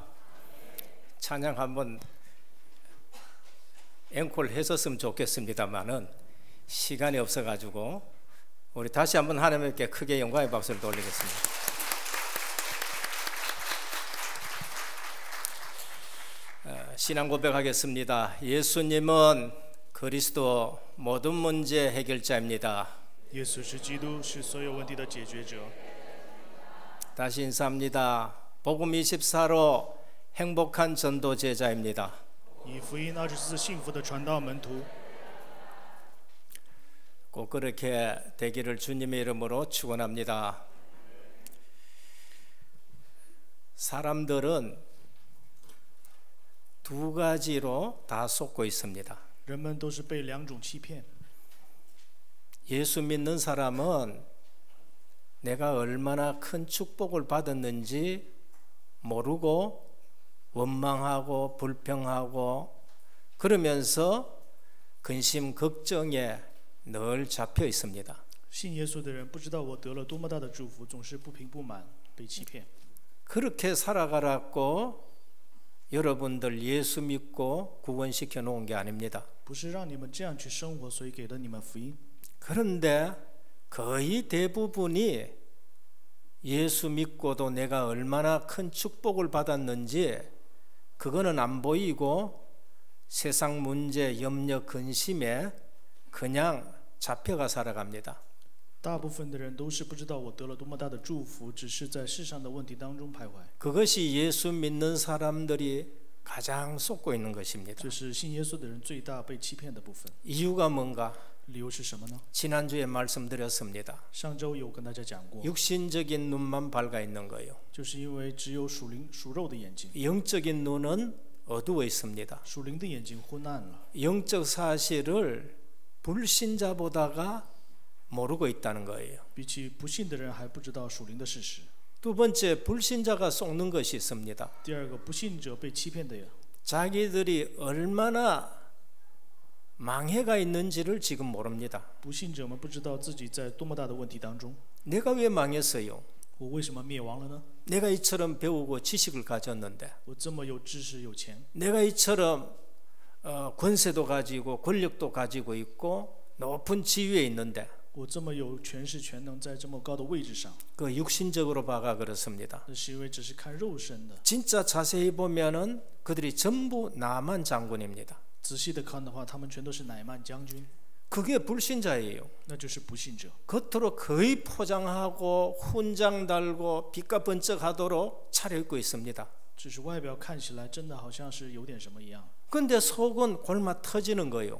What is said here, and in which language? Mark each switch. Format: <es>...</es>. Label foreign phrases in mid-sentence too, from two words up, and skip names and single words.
<ko>찬양 한번 앵콜 했었으면 좋겠습니다만은 시간이 없어가지고 우리 다시 한번 하나님께 크게 영광의 박수를 돌리겠습니다. 신앙 고백하겠습니다. 예수님은 그리스도 모든 문제 해결자입니다.</ko> <zh>耶稣是基督，是所有问题的解决者。</zh> <ko>다시 인사합니다. 복음 24로 행복한 전도 제자입니다.</ko> <zh>以福音24幸福的传道门徒。</zh> <ko>꼭 그렇게 되기를 주님의 이름으로 축원합니다. 사람들은 두 가지로 다 속고 있습니다.</ko> <zh>人们都是被两种欺骗。</zh> <ko>예수 믿는 사람은 내가 얼마나 큰 축복을 받았는지 모르고 원망하고 불평하고 그러면서 근심 걱정에 늘 잡혀 있습니다.</ko> <zh>信耶稣的人不知道我得了多么大的祝福，总是不平不满，被欺骗。</zh> <ko>그렇게 살아가라고 여러분들 예수 믿고 구원시켜 놓은 게 아닙니다.</ko> <zh>不是让你们这样去生活，所以给了你们福音。</zh> <ko>그런데 거의 대부분이 예수 믿고도 내가 얼마나 큰 축복을 받았는지 그거는 안 보이고 세상 문제, 염려, 근심에 그냥 잡혀가 살아갑니다.</ko> <zh>大部分的人都是不知道我得了多么大的祝福，只是在世上的问题当中徘徊。</zh> <ko>그것이 예수 믿는 사람들이 가장 속고 있는 것입니다.</ko> <zh>这是信耶稣的人最大被欺骗的部分。</zh> <ko>이유가 뭔가?</ko> <zh>理由是什么呢？</zh> <ko>지난주에 말씀드렸습니다.</ko> <zh>上周有跟大家讲过，</zh> <ko>육신적인 눈만 밝아 있는 거예요.</ko> <zh>就是因为只有属灵属肉的眼睛，</zh> <ko>영적인 눈은 어두워 있습니다.</ko> <zh>属灵的眼睛昏暗了。</zh> <ko>영적 사실을 불신자보다가 모르고 있다는 거예요.</ko> <zh>比起不信的人还不知道属灵的事实。</zh> <ko>두 번째, 불신자가 속는 것이 있습니다.</ko> <zh>第二个，不信者被欺骗的人，</zh> <ko>자기들이 얼마나 망해가 있는지를 지금 모릅니다.</ko> <zh>不信者们不知道自己在多么大的问题当中。</zh> <ko>내가 왜 망했어요?</ko> <zh>我为什么灭亡了呢？</zh> <ko>내가 이처럼 배우고 지식을 가졌는데,</ko> <zh>我这么有知识有钱，</zh> <ko>내가 이처럼 권세도 가지고 권력도 가지고 있고 높은 지위에 있는데</ko> <zh>我这么有权势权能，在这么高的位置上，</zh> <ko>그 육신적으로 봐가 그렇습니다.</ko> <zh>那是因为只是看肉身的。</zh> <ko>진짜 자세히 보면은 그들이 전부 나만 장군입니다.</ko> <zh>仔细的看的话，他们全都是乃曼将军，</zh> <ko>그게 불신자예요.</ko> <zh>那就是不信者。</zh> <ko>겉으로 거의 포장하고 훈장 달고 빛과 번쩍하도록 차려입고 있습니다.</ko> <zh>只是外表看起来真的好像是有点什么一样，</zh> <ko>근데 속은 골마 터지는 거예요.</ko>